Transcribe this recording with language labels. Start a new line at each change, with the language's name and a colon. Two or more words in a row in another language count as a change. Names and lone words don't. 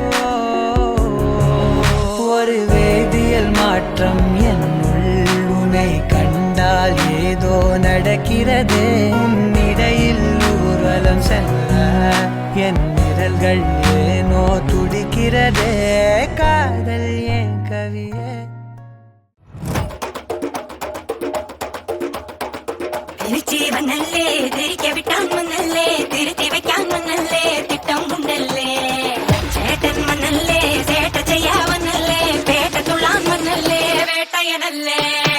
Tamil: ஒரு வேதியியல் மாற்றம் என்னுள் உன்னை கண்டால் ஏதோ நடக்கிறதே உன்னிடையில் ஊர்வலம் செல்ல என் நிழல்கள் ஏனோ துடிக்கிறதே காதல் என் கவியே
Malayalam: തിരിച്ചു വന്നല്ലേ തിരികെ വിട്ടാൻ വന്നല്ലേ തിരുത്തി വയ്ക്കാൻ വന്നല്ലേ തിട്ടം കൊണ്ടല്ലേ ചേട്ടൻ വന്നല്ലേ ചേട്ട ചെയ്യാൻ വന്നല്ലേ പേട്ട തുള്ളാൻ വന്നല്ലേ വേട്ടയനല്ലേ